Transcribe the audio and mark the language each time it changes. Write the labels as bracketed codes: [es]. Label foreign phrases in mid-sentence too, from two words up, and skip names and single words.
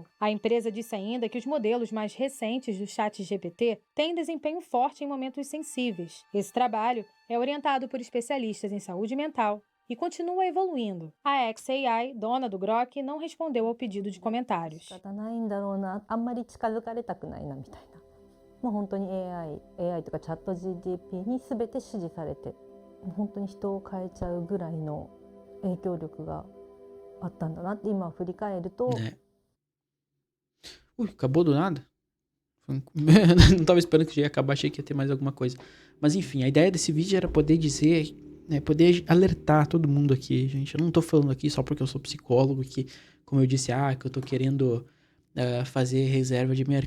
[pt] A empresa disse ainda que os modelos mais recentes do ChatGPT têm desempenho forte em momentos sensíveis. Esse trabalho é orientado por especialistas em saúde mental e continua evoluindo. A xAI, dona do Grok, não respondeu ao pedido de comentários. [ja] もう本当に AI とかチャット GDP に全て指示されて、本当に人を変えちゃうぐらいの影響力があったんだなって今振り返ると。 [pt] Ui, acabou do nada? Não estava esperando que já ia acabar, achei que ia ter mais alguma coisa. Mas enfim, a ideia desse vídeo era poder dizer, poder alertar todo mundo aqui, gente. Eu não tô falando aqui só porque eu sou psicólogo, que, como eu disse, que eu tô querendo fazer reserva de mercado.